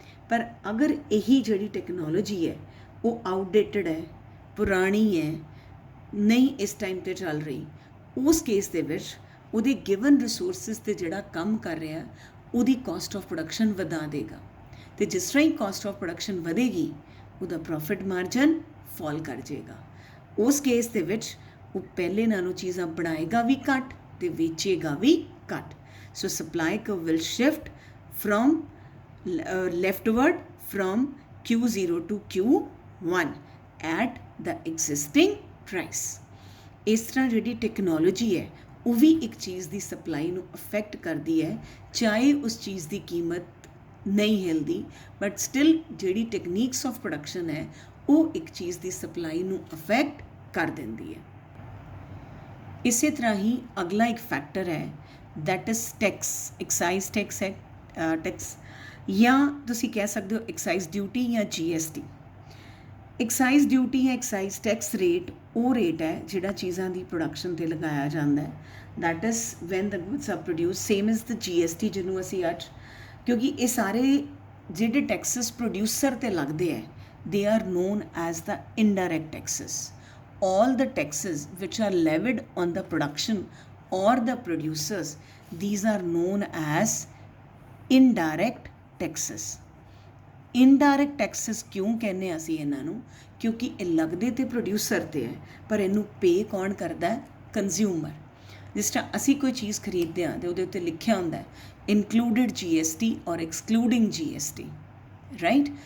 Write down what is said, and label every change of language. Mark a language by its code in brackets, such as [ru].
[pa] ਪਰ ਅਗਰ ਇਹੀ ਜਿਹੜੀ ਟੈਕਨੋਲੋਜੀ ਹੈ ਉਹ ਆਊਟਡੇਟਡ ਹੈ, ਪੁਰਾਣੀ ਹੈ, ਨਹੀਂ ਇਸ ਟਾਈਮ 'ਤੇ ਚੱਲ ਰਹੀ, ਉਸ ਕੇਸ ਦੇ ਵਿੱਚ ਉਹਦੇ ਗਿਵਨ ਰਿਸੋਰਸਿਸ 'ਤੇ ਜਿਹੜਾ ਕੰਮ ਕਰ ਰਿਹਾ ਉਹਦੀ ਕਾਸਟ ਆਫ ਪ੍ਰੋਡਕਸ਼ਨ ਵਧਾ ਦੇਗਾ। ਅਤੇ ਜਿਸ ਤਰ੍ਹਾਂ ਹੀ ਕਾਸਟ ਆਫ ਪ੍ਰੋਡਕਸ਼ਨ ਵਧੇਗੀ ਉਹਦਾ ਪ੍ਰੋਫਿਟ ਮਾਰਜਨ ਫਾਲ ਕਰ ਜਾਏਗਾ। ਉਸ ਕੇਸ ਦੇ ਵਿੱਚ ਉਹ ਪਹਿਲੇ ਨਾਲੋਂ ਚੀਜ਼ਾਂ ਬਣਾਏਗਾ ਵੀ ਘੱਟ ਅਤੇ ਵੇਚੇਗਾ ਵੀ ਘੱਟ। [en] So supply curve will shift from leftward from Q0 to Q1 at the existing price। [pa] ਇਸ ਤਰ੍ਹਾਂ ਜਿਹੜੀ ਟੈਕਨੋਲੋਜੀ ਹੈ ਉਹ ਵੀ ਇੱਕ ਚੀਜ਼ ਦੀ ਸਪਲਾਈ ਨੂੰ ਅਫੈਕਟ ਕਰਦੀ ਹੈ, ਚਾਹੇ ਉਸ ਚੀਜ਼ ਦੀ ਕੀਮਤ ਨਹੀਂ ਹਿਲਦੀ, ਬਟ ਸਟਿਲ ਜਿਹੜੀ ਟੈਕਨੀਕਸ ਆਫ ਪ੍ਰੋਡਕਸ਼ਨ ਹੈ ਉਹ ਇੱਕ ਚੀਜ਼ ਦੀ ਸਪਲਾਈ ਨੂੰ ਅਫੈਕਟ ਕਰ ਦਿੰਦੀ ਹੈ। ਇਸੇ ਤਰ੍ਹਾਂ ਹੀ ਅਗਲਾ ਇੱਕ ਫੈਕਟਰ ਹੈ [en] that is [pa] tax, exercise tax ਹੈ, ਟੈਕਸ, ਜਾਂ ਤੁਸੀਂ ਕਹਿ ਸਕਦੇ ਹੋ ਐਕਸਾਈਜ਼ ਡਿਊਟੀ ਜਾਂ GST। ਐਕਸਾਈਜ਼ ਡਿਊਟੀ ਜਾਂ ਐਕਸਾਈਜ਼ ਟੈਕਸ ਰੇਟ ਉਹ ਰੇਟ ਹੈ ਜਿਹੜਾ ਚੀਜ਼ਾਂ ਦੀ ਪ੍ਰੋਡਕਸ਼ਨ 'ਤੇ ਲਗਾਇਆ ਜਾਂਦਾ ਹੈ। [en] that is when the goods are produce, same is the GST [pa] ਜਿਹਨੂੰ ਅਸੀਂ ਅੱਜ, ਕਿਉਂਕਿ ਇਹ ਸਾਰੇ ਜਿਹੜੇ ਟੈਕਸਿਸ ਪ੍ਰੋਡਿਊਸਰ 'ਤੇ ਲੱਗਦੇ ਹੈ [en] they are known as the indirect taxes। all the taxes which are levied on the production or the producers, these are known as indirect taxes। [pa] Indirect Texas ਕਿਉਂ ਕਹਿੰਦੇ ਅਸੀਂ ਇਹਨਾਂ ਨੂੰ? ਕਿਉਂਕਿ ਇਹ ਲੱਗਦੇ ਤੇ ਪ੍ਰੋਡਿਊਸਰ 'ਤੇ ਹੈ, ਪਰ ਇਹਨੂੰ ਪੇ ਕੌਣ ਕਰਦਾ? ਕੰਜ਼ਿਊਮਰ। ਜਿਸ ਤਰ੍ਹਾਂ ਅਸੀਂ ਕੋਈ ਚੀਜ਼ ਖਰੀਦਦੇ ਹਾਂ ਅਤੇ ਉਹਦੇ ਉੱਤੇ ਲਿਖਿਆ ਹੁੰਦਾ ਇਨਕਲੂਡਿਡ GST ਔਰ ਐਕਸਕਲੂਡਿੰਗ GST, ਰਾਈਟ।